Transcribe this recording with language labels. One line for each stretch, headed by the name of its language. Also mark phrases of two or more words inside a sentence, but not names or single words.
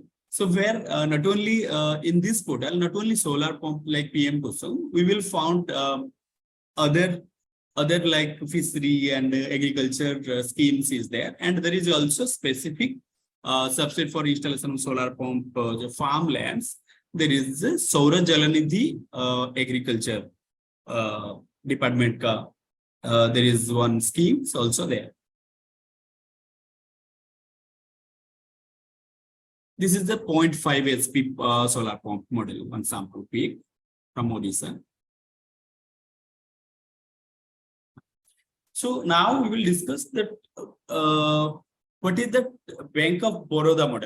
English: So where not only in this portal, not only solar pump like PM KUSUM, we will found other like fishery and agriculture schemes is there, and there is also specific subsidy for installation of solar pump farmlands. There is Saura Jalanidhi agriculture department ka. There is one scheme also there. This is the 0.5 SP solar pump model, one sample peak from Odisha. So now we will discuss that what is the Bank of Baroda model.